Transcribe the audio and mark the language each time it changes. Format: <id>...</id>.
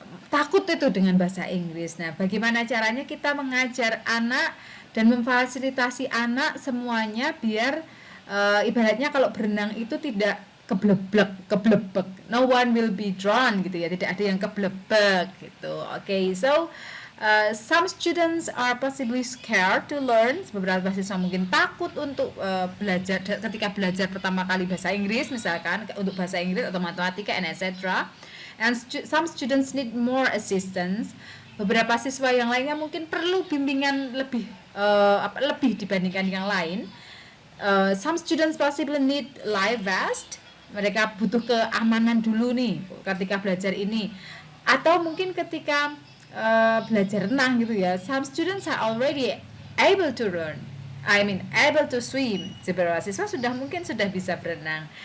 <id>Takut itu dengan bahasa Inggris. Nah, bagaimana caranya kita mengajar anak dan memfasilitasi anak semuanya biar ibaratnya kalau berenang itu tidak keblebek,</id> <en>no one will be drowned</en> <id>gitu ya, tidak ada yang keblebek gitu.</id> <en>Okay, so some students are possibly scared to learn.</en> <id>Beberapa siswa mungkin takut untuk belajar ketika belajar pertama kali bahasa Inggris, misalkan untuk bahasa Inggris atau matematika</id> <en>and etc. And some students need more assistance.</en> <id>Beberapa siswa yang lainnya mungkin perlu bimbingan lebih dibandingkan yang lain.</id> <en>Some students possibly need life vest.</en> <id>Mereka butuh keamanan dulu nih ketika belajar ini. Atau mungkin ketika belajar renang gitu ya.</id> <en>Some students are already able to learn. Able to swim.</en> <id>Beberapa siswa mungkin sudah bisa berenang.</id>